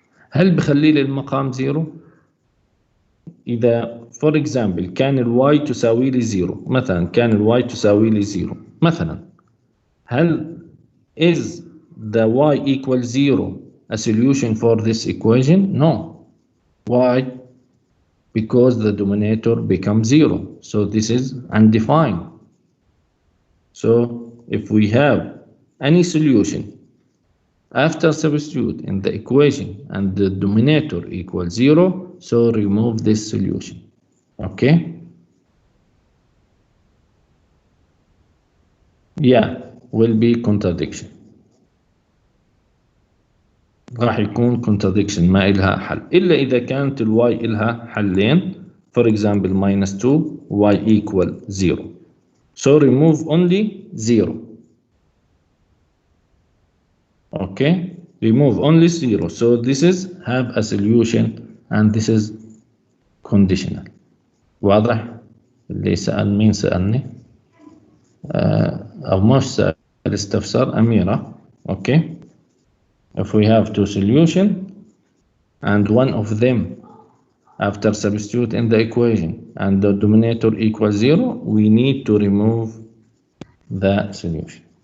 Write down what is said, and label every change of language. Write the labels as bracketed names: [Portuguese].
[Arabic] هل بخلي لي المقام 0؟ إذا [English] for example [Arabic] كان الواي تساوي لي 0 مثلا، كان الواي تساوي لي 0 مثلا، هل [English] is the y equal 0 a solution for this equation? No. Why? Because the denominator becomes 0. So this is undefined. So if we have any solution after substitute in the equation and the denominator equals 0, so remove this solution. Okay? Yeah, will be contradiction. [Arabic] راح يكون contradiction ما إلها حل إلا إذا كانت الواي إلها حلين. [English] For example -2 y equal 0. So remove only 0. Okay, remove only 0. So this is have a solution and this is conditional. [Arabic] واضح؟ اللي سأل مين سألني؟ أو مش سأل، استفسر أميرة. [English] Okay. If we have two solutions and one of them after substitute in the equation and the denominator equals 0, we need to remove the solution.